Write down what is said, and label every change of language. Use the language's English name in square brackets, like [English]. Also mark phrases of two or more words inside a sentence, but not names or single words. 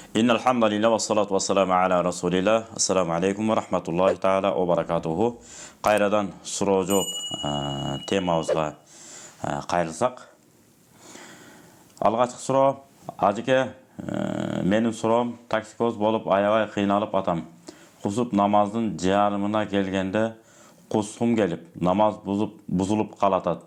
[Arabic] إن الحمد لله و الصلاة و السلام على رسول الله. السلام عليكم و رحمة الله تعالى و بركاته. [Kyrgyz] Кайрадан суроо [Arabic] жооп темабызга кайрылсак. [Kyrgyz] Алгачкы суроо ажыке менин суроом токсикоз болуп аябай кыйналып атам. Кусуп намаздын жарымына келгенде кускум келип, намаз бузулуп калатат.